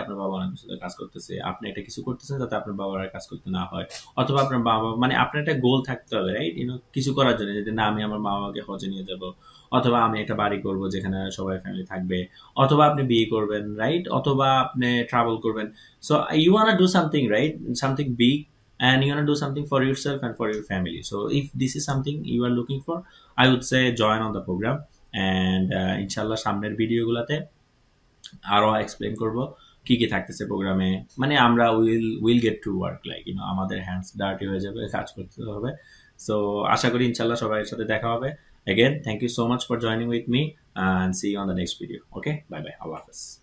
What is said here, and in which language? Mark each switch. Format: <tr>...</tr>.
<bn>আপনার বাবা অনেক বছর ধরে কাজ করতেছে, আপনি একটা কিছু করতেছেন যাতে আপনার বাবার আর কাজ করতে না হয়, অথবা আপনার বাবা মানে আপনার একটা গোল থাকতে হবে, রাইট? কিছু করার জন্য, যদি না আমি আমার মা বাবাকে হজে নিয়ে যাব, অথবা আমি একটা বাড়ি করব যেখানে সবাই ফ্যামিলি থাকবে, অথবা আপনি বিয়ে করবেন, রাইট? অথবা আপনি ট্রাভেল করবেন।</bn> <en>So you want do something, right? Something big, and you want to do something for yourself and for your family. So if this is something you are looking for, I would say join on the program.</en> <bn>And ইনশাল্লাহ সামনের ভিডিওগুলোতে আরো explain করব কি কি থাকতেছে প্রোগ্রামে। মানে আমরা</bn> <en>will get to work,</en> <bn>like আমাদের হ্যান্ডস ডার্টি হয়ে যাবে, কাজ করতে হবে। সো আশা করি ইনশাল্লাহ সবাই সাথে দেখা হবে।</bn> <en>Again, thank you so much for joining with me and see you on the next video. Okay, bye bye. Allah Hafiz.</en>